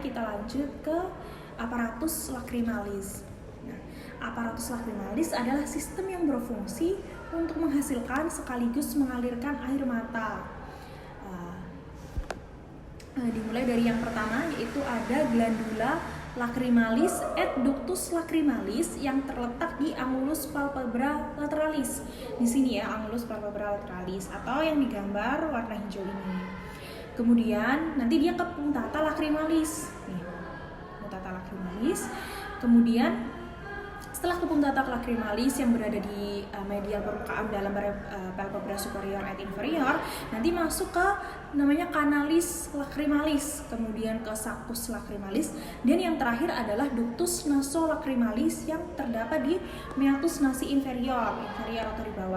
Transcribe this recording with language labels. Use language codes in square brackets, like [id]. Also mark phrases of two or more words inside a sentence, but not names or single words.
[id] Kita lanjut ke [la] apparatus lacrimalis. [id] Nah, [la] apparatus lacrimalis [id] adalah sistem yang berfungsi untuk menghasilkan sekaligus mengalirkan air mata. Dimulai dari yang pertama, yaitu ada [la] glandula lacrimalis et ductus lacrimalis [id] yang terletak di [la] angulus palpebra lateralis. [id] Di sini ya, [la] angulus palpebra lateralis [id] atau yang digambar warna hijau ini. Kemudian nanti dia ke [la] punctata lacrimalis. [id] Nih, [la] punctata lacrimalis. [id] Kemudian setelah ke [la] punctata lacrimalis [id] yang berada di medial permukaan dalam [la] palpebra superior et inferior, [id] nanti masuk ke namanya [la] kanalis lacrimalis, [id] kemudian ke [la] saccus lacrimalis, [id] dan yang terakhir adalah [la] ductus nasolacrimalis [id] yang terdapat di [la] meatus nasi inferior [id] atau di bawah.